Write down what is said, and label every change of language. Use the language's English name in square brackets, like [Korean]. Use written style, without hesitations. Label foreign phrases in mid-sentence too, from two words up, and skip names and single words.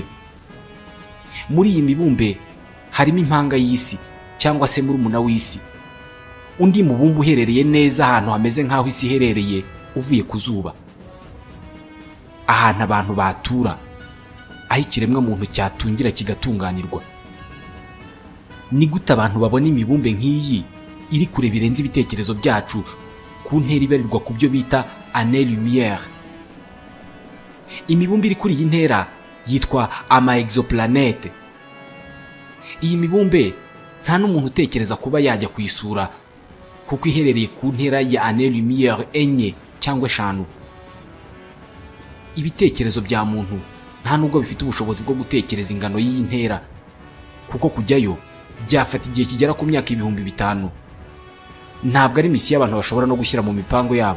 [Kinyarwanda] Muri iyi mibumbe harimo impanga y'isi cyangwa se murumuna w'isi, undi mubumbe uherereye neza ahantu hameze nk'aho isi iherereye uvuye ku zuba, ahantu abantu batura, aho ikiremwa muntu cyatungira kigatunganirwa. Ni gute abantu babona imibumbe nk'iyi iri kure birenze ibitekerezo byacu ku ntera ibarirwa ku byo bita [French] année lumière? [Kinyarwanda] Imibumbe iri kuri iyi ntera yitwa ama-exoplanete. Iyi mibumbe nta n'umuntu utekereza kuba yajya kuyisura kuko iherereye ku ntera ya [French] année lumière [Kinyarwanda] enye cyangwa 5. Ibitekerezo bya muntu nta nubwo bifite ubushobozi bwo gutekereza ingano y'iyi ntera, kuko kujyayo byafata igihe kigera ku myaka 5,000. Ntabwo ari misiyo abantu bashobora no gushyira mu mipango yabo.